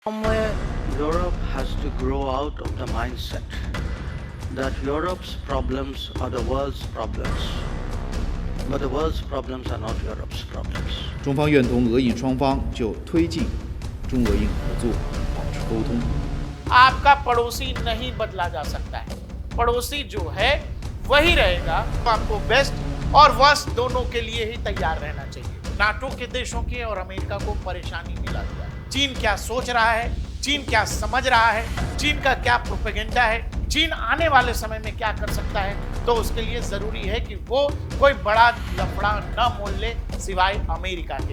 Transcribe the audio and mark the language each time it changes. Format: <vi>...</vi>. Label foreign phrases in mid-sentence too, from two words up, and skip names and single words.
<en>Somewhere, Europe has to grow out of the mindset that Europe's problems are the world's problems, but the world's problems are not Europe's problems.</en> <zh>中方愿同俄印双方就推进中俄印合作保持沟通。</zh> <hi>आपका पड़ोसी नहीं बदला जा सकता है। पड़ोसी जो है वही रहेगा। आपको बेस्ट और वर्स्ट दोनों के लिए ही तैयार रहना चाहिए। नाटो के देशों के और अमेरिका को परेशानी मिला दिया है। चीन क्या सोच रहा है, चीन क्या समझ रहा है, चीन का क्या प्रोपेगेंडा है, चीन आने वाले समय में क्या कर सकता है, तो उसके लिए जरूरी है कि वो कोई बड़ा लफड़ा न मोल ले सिवाय अमेरिका के।</hi>